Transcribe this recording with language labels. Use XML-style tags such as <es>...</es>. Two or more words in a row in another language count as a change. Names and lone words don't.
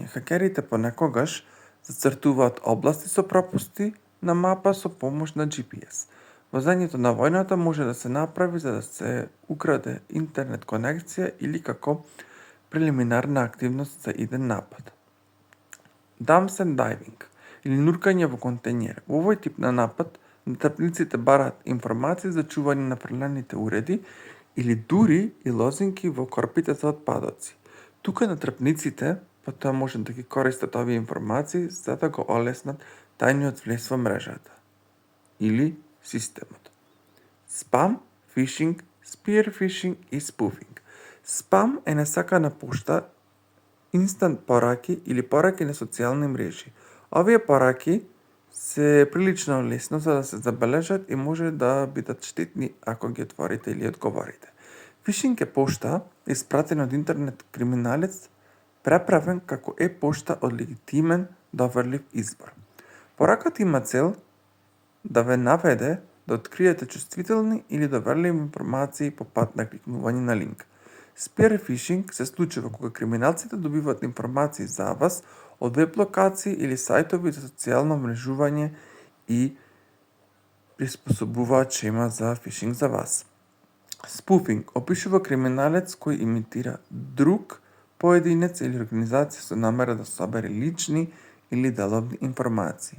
<mk>Хакерите понекогаш зацртуваат области со пропусти на мапа со помош на GPS. Возењето на војната може да се направи за да се украде интернет конекција или како прелиминарна активност за иден напад.</mk> <en>Dumps and diving</en> <mk>или нуркање во контејнер. Во овој тип на напад, натрапниците бараат информации за чување на фрлените уреди или дури и лозинки во корпите за отпадоци. Тука натрапниците потоа можат да ги користат овие информации за да го олеснат тајниот влез во мрежата или системот. Спам, фишинг,</mk> <en>spear phishing и spoofing.</en> <mk>Спам е несакана пошта, инстант пораки или пораки на социјални мрежи. Овие пораки се прилично лесно за да се забележат и може да бидат штетни ако ги отворите или одговорите. Фишинг е пошта испратена од интернет криминалец, преправен како пошта од легитимен, доверлив извор. Пораката има цел да ве наведе да откриете чувствителни или доверливи информации по пат на кликнување на линк.</mk> <en>Spear phishing</en> <mk>се случува кога криминалците добиваат информации за вас од веб локации или сајтови за социјално мрежување и приспособуваат шема за фишинг за вас. Spoofing опишува криминалец кој имитира друг поединец или организација со намера да собере лични или деловни информации.</mk>